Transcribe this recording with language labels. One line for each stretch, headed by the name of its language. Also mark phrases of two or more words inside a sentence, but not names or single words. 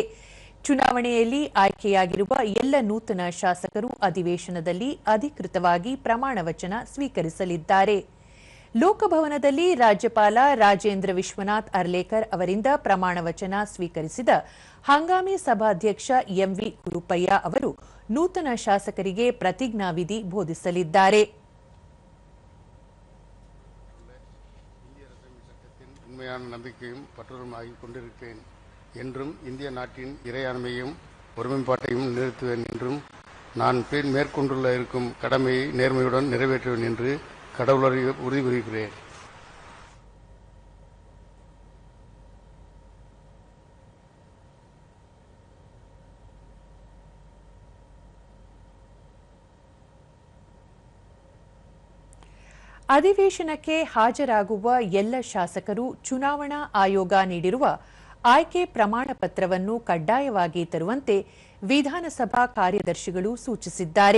Kannada: ಚುನಾವಣೆಯಲ್ಲಿ ಆಯ್ಕೆಯಾಗಿರುವ ಎಲ್ಲ ನೂತನ ಶಾಸಕರು ಅಧಿವೇಶನದಲ್ಲಿ ಅಧಿಕೃತವಾಗಿ ಪ್ರಮಾಣ ವಚನ ಸ್ವೀಕರಿಸಲಿದ್ದಾರೆ. ಲೋಕಭವನದಲ್ಲಿ ರಾಜ್ಯಪಾಲ ರಾಜೇಂದ್ರ ವಿಶ್ವನಾಥ್ ಅರ್ಲೇಕರ್ ಅವರಿಂದ ಪ್ರಮಾಣ ವಚನ ಸ್ವೀಕರಿಸಿದ ಹಂಗಾಮಿ ಸಭಾಧ್ಯಕ್ಷ ಎಂವಿ ಕುರುಪಯ್ಯ ಅವರು ನೂತನ ಶಾಸಕರಿಗೆ ಪ್ರತಿಜ್ಞಾವಿಧಿ ಬೋಧಿಸಲಿದ್ದಾರೆ.
Tamil: உண்மையான நம்பிக்கையும் பற்றுதலும் ஆகிக் கொண்டிருக்கிறேன் என்றும் இந்திய நாட்டின் இறையாண்மையும் ஒருமைப்பாட்டையும் நிறுத்துவேன் என்றும் நான் மேற்கொண்டுள்ள இருக்கும் கடமையை நேர்மையுடன் நிறைவேற்றுவேன் என்று கடவுளரை உறுதி கூறுகிறேன்.
Kannada: ಅಧಿವೇಶನಕ್ಕೆ ಹಾಜರಾಗುವ ಎಲ್ಲ ಶಾಸಕರು ಚುನಾವಣಾ ಆಯೋಗ ನೀಡಿರುವ ಆಯ್ಕೆ ಪ್ರಮಾಣ ಪತ್ರವನ್ನು ಕಡ್ಡಾಯವಾಗಿ ತರುವಂತೆ ವಿಧಾನಸಭಾ ಕಾರ್ಯದರ್ಶಿಗಳು ಸೂಚಿಸಿದ್ದಾರೆ.